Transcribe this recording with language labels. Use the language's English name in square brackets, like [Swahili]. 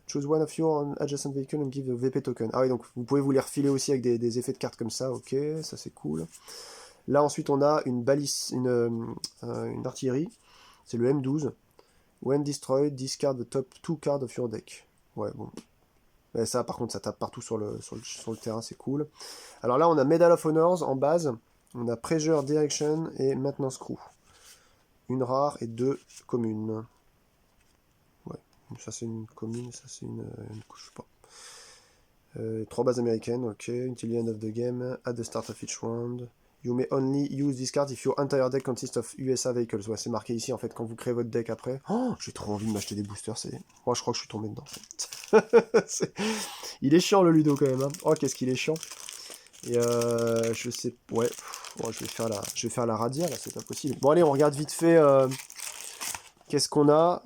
[English] Choose one of your adjacent vehicle and give the VP token. [French] Ah oui, donc vous pouvez vous les refiler aussi avec des effets de cartes comme ça. Ok, ça c'est cool. Là, ensuite, on a une balise, une artillerie. C'est le M12. [English] When destroyed, discard the top 2 cards of your deck. [French] Ouais, bon. Mais ça, par contre, ça tape partout sur le terrain, c'est cool. Alors là, on a Medal of Honors en base. On a Pressure, Direction et Maintenance Crew. Une rare et 2 communes. Ouais, ça c'est une commune, ça c'est une couche, je sais pas. 3 bases américaines, ok. [English] Until the end of the game, at the start of each round. You may only use this card if your entire deck consists of USA vehicles. [French] Ouais, c'est marqué ici en fait quand vous créez votre deck après. Oh, j'ai trop envie de m'acheter des boosters. Moi, je crois que je suis tombé dedans. Il est chiant le Ludo quand même. Hein. Oh, qu'est-ce qu'il est chiant. Et je sais. Ouais. Bon, je vais faire la radia là, c'est pas possible. Bon, allez, on regarde vite fait. Qu'est-ce qu'on a?